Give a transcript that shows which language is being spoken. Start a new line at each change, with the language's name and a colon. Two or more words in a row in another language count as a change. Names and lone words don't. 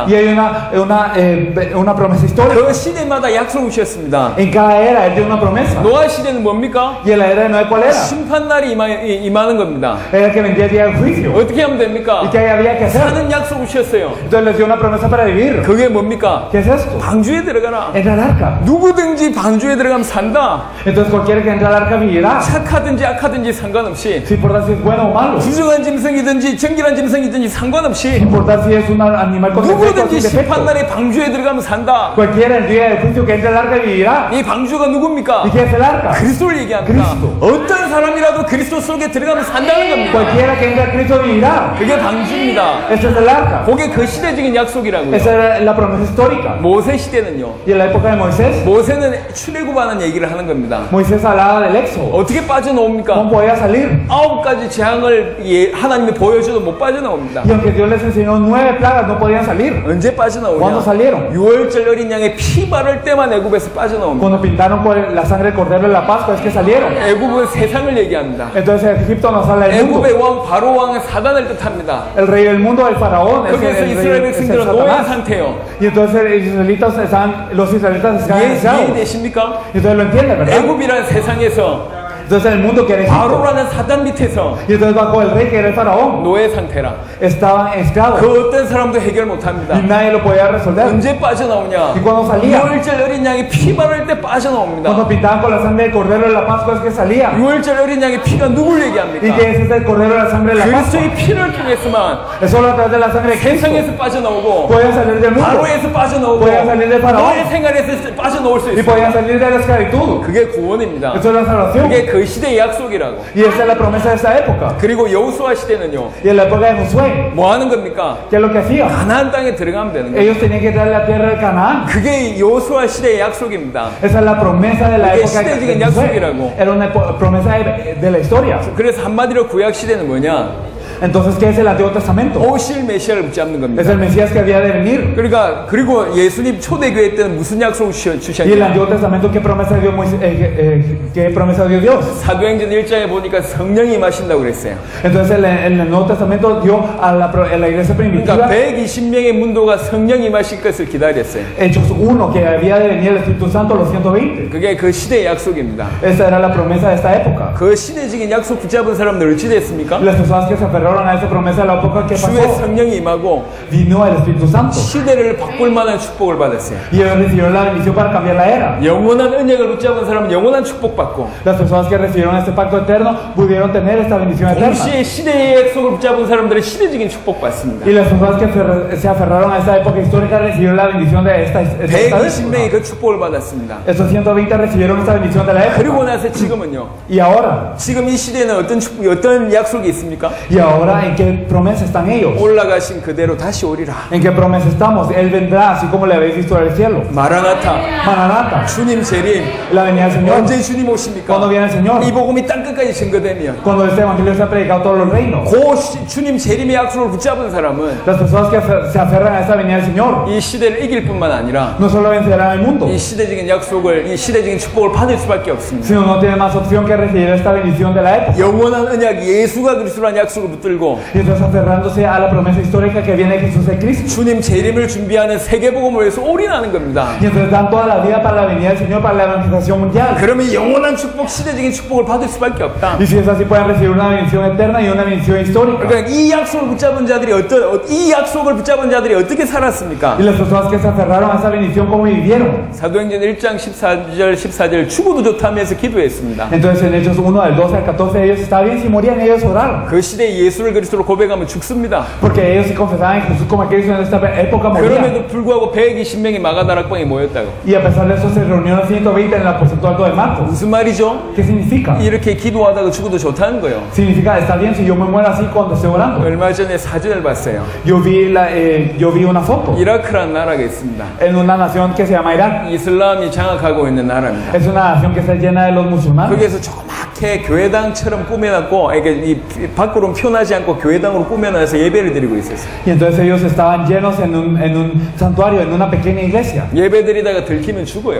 Spanish: Y hay una promesa histórica.
Korean: 그 시대마다 약속을 주셨습니다.
Spanish: En cada era Él dio una promesa.
Korean: 노아 시대는 뭡니까?
Spanish: Y en la era de Noé, ¿cuál era?
Korean: 심판날이 임하는 겁니다.
Spanish: Era que vendría el día del juicio.
Korean: 어떻게 하면 됩니까?
Spanish: ¿Y qué había que hacer?
Korean: 사는 약속을 주셨어요.
Spanish: Entonces les dio una promesa para vivir.
Korean: 그게 뭡니까?
Spanish: ¿Qué es esto?
Korean: 방주에 들어가라.
Spanish: Entra al arca.
Korean: 누구든지 방주에 들어가면 산다.
Spanish: Entonces cualquiera que entre al arca vivirá.
Korean: 착하든지 악하든지 상관없이,
Spanish: Sin importar si es bueno o malo.
Korean: 부정한 짐승이든지 정결한 짐승이든지
Spanish: Sin
Korean: 상관없이
Spanish: importar si es un animal con defecto o
Korean: 누구든지
Spanish: sin defecto.
Korean: 심판날에 방주에 들어가면 산다.
Spanish: Cualquiera el día del juicio que entre al arca vivirá.
Korean: 이 방주가 누굽니까?
Spanish: ¿Y qué es el arca?
Korean: 그리스도를 얘기합니다. 그리스도. 어떤 사람이라도 그리스도 속에 들어가면 산다는 겁니다.
Spanish: Cualquiera que entre a Cristo vivirá.
Korean: 그게 방주입니다.
Spanish: Este es el arca.
Korean: 그게 그 시대적인 약속이라고요.
Spanish: Esa era la promesa histórica.
Korean: 모세 시대는요.
Spanish: Y en la época de Moisés,
Korean: 모세는 출애굽하는 얘기를 하는 겁니다.
Spanish: Moisés hablaba del éxodo.
Korean: 어떻게 빠져나옵니까?
Spanish: ¿Cómo podía salir?
Korean: 9가지 재앙을 하나님이 보여줘도 못 빠져나옵니다.
Spanish: Y aunque Dios les enseñó 9 plagas, no podían salir.
Korean: 언제
Spanish: ¿Cuándo
Korean: 빠져나오냐?
Spanish: salieron?
Korean: 6월절 어린 양의 피 바를 때만 애굽에서 빠져나옵니다.
Spanish: Cuando pintaron con la sangre del cordero de la Pascua, es que salieron.
Korean: 애굽은 세상을 얘기합니다.
Spanish: Entonces Egipto nos habla del mundo.
Korean: 애굽의 왕 바로 왕은 사단을 뜻합니다.
Spanish: El rey del mundo, el faraón, es
Korean: 거기에서
Spanish: el
Korean: 이스라엘
Spanish: rey, es el
Korean: 백성들은 노예
Spanish: Satanás.
Korean: 상태요.
Spanish: Y entonces los israelitas están esclavos.
Korean: 이해되십니까?
Spanish: Y entonces lo entienden, ¿verdad?
Korean: 애굽이란 세상에서
Spanish: Entonces el mundo que era Egipto,
Korean: 바로라는 사단 밑에서
Spanish: y entonces bajo el rey que era el faraón,
Korean: 노예 상태라.
Spanish: estaban esclavos
Korean: 그 어떤 사람도 해결 못합니다.
Spanish: y nadie lo podía resolver.
Korean: 언제 빠져나오냐?
Spanish: Y cuando salía,
Korean: 6월절 어린 양이 피 바를 때 빠져나옵니다.
Spanish: cuando pintaban con la sangre del cordero de la Pascua es que salía.
Korean: 6월절 어린 양의 피가 누굴
Spanish: Y
Korean: 얘기합니까?
Spanish: que ese es el cordero de la sangre de la Pascua.
Korean: 그리스도의 피를 통해서만
Spanish: Es solo a través de la sangre de Cristo
Korean: 세상에서 빠져나오고
Spanish: podían salir del mundo
Korean: 바로에서 빠져나오고
Spanish: podían salir del faraón
Korean: 노예 생활에서 빠져나올 수
Spanish: y
Korean: 있어요.
Spanish: podían salir de la esclavitud.
Korean: 그게 구원입니다.
Spanish: Eso es la salvación.
Korean: 그게 그 시대의 약속이라고.
Spanish: Y esa es la promesa de esa época.
Korean: 그리고 여호수아 시대는요.
Spanish: Y en la época de Josué,
Korean: 뭐 하는 겁니까?
Spanish: ¿qué es lo que hacía?
Korean: 가나안 땅에 들어가면 되는 거예요.
Spanish: Ellos tenían que entrar a la tierra de Canaán.
Korean: 그게 여호수아 시대의 약속입니다.
Spanish: Esa es la promesa de la
Korean: 그게
Spanish: época de
Korean: 시대적인
Spanish: Josué.
Korean: 약속이라고.
Spanish: Era una promesa de la historia.
Korean: 그래서 한마디로 구약 시대는 뭐냐?
Spanish: Entonces, ¿qué es el Antiguo Testamento?
Korean: 오실 메시아를 붙잡는 겁니다.
Spanish: Es el Mesías que había de venir.
Korean: 그러니까 그리고 예수님 초대교회 때는 무슨 약속을
Spanish: Y el
Korean: 주셨냐?
Spanish: Antiguo Testamento, ¿qué promesa dio qué promesa dio Dios?
Korean: 사도행전 1장에 보니까 성령이 임하신다고 그랬어요.
Spanish: Entonces, en el Nuevo Testamento dio a la iglesia primitiva,
Korean: 그러니까 120명의 문도가 성령 임하실 것을 기다렸어요.
Spanish: Hechos 1, que había de venir el Espíritu Santo, los 120.
Korean: 그게 그 시대의 약속입니다.
Spanish: Esa era la promesa de esta época.
Korean: 그 시대적인 약속 붙잡은 사람들 어찌 됐습니까?
Spanish: Las personas que se aferraron a esa promesa de la época que
Korean: 주의
Spanish: pasó,
Korean: 성령이 임하고
Spanish: vino el Espíritu Santo.
Korean: 시대를 바꿀 만한 축복을 받았어요.
Spanish: Y ellos recibieron la bendición para cambiar la era.
Korean: 영원한 은혜를 붙잡은 사람은 영원한 축복받고
Spanish: Las personas que recibieron este pacto eterno pudieron tener esta bendición eterna.
Korean: 동시에 시대의 약속을 붙잡은 사람들은 시대적인 축복받습니다.
Spanish: Y las personas que se aferraron a esta época histórica recibieron la bendición de esta época.
Korean: 120명이 그 축복을 받았습니다.
Spanish: Estos 120 recibieron esta bendición de la
Korean: 그리고
Spanish: época.
Korean: 나서 지금은요.
Spanish: Y ahora,
Korean: 지금 이 시대에는 어떤 약속이 있습니까?
Spanish: y ahora, ¿en qué promesa están ellos? 올라가신 그대로 다시 오리라. ¿En qué promesa estamos? Él vendrá, así como le habéis visto del cielo.
Korean: 마라나타.
Spanish: Maranata,
Korean: 주님 재림.
Spanish: la venida del Señor.
Korean: 언제 주님 오십니까?
Spanish: Cuando viene el Señor.
Korean: 이 복음이 땅 끝까지 증거되면
Spanish: Cuando este evangelio se ha predicado a todos los reinos.
Korean: 주님 재림의 약속을 붙잡은 사람은
Spanish: Las personas que se aferran a esta venida del Señor
Korean: 이 시대를 이길 뿐만 아니라
Spanish: no solo vencerán el mundo,
Korean: 이 시대적인 약속을, 이 시대적인 축복을 받을 수밖에 없습니다.
Spanish: sino no tienen más opción que recibir esta bendición de la época.
Korean: 영원한 언약 예수가 그리스도라는 약속을 붙들고
Spanish: Y entonces aferrándose a la promesa histórica que viene de Jesús de Cristo.
Korean: 주님 재림을 준비하는 세계복음을 위해서 올인하는 겁니다.
Spanish: Y entonces dan toda la vida para la venida del Señor, para la evangelización mundial.
Korean: 그러면 영원한 축복, 시대적인 축복을 받을 수밖에 없다.
Spanish: Y si es así, pueden recibir una bendición eterna y una bendición histórica.
Korean: 그러니까 이 약속을 붙잡은 자들이 이 약속을 붙잡은 자들이 어떻게 살았습니까?
Spanish: Y las personas que se aferraron a esa bendición, ¿cómo vivieron?
Korean: 사도행전 1장 14절 죽어도 좋다면서 기도했습니다.
Spanish: Entonces en Hechos 1, del 12 al 14, ellos estaban bien, si morían ellos oraron.
Korean: 그 시대에 예수를 그리스도로 고백하면 죽습니다.
Spanish: Porque ellos si confesaban a Jesús como a Cristo en esta época morían.
Korean: 그럼에도 불구하고 120명이 마가다락방에 모였다고.
Spanish: Y a pesar de eso se reunieron 120 en el aposento alto de Marcos.
Korean: 무슨 말이죠?
Spanish: ¿Qué significa?
Korean: 이렇게 기도하다가 죽어도 좋다는 거예요.
Spanish: Significa, está bien si yo me muero así cuando estoy orando.
Korean: 얼마 전에 사진을 봤어요.
Spanish: Yo vi una foto
Korean: 이라크라는 나라가 있습니다.
Spanish: en una nación que se llama Irak.
Korean: 이슬람이 장악하고 있는 나라입니다.
Spanish: Es una nación que está llena de los musulmanes.
Korean: 거기에서 조그맣게 교회당처럼 꾸며놨고, 이게 이 밖으로 표현하지 않고 교회당으로 꾸며놔서 예배를 드리고 있었어요.
Spanish: Y entonces ellos estaban llenos en un santuario, en una pequeña iglesia.
Korean: 예배 드리다가 들키면 죽어요.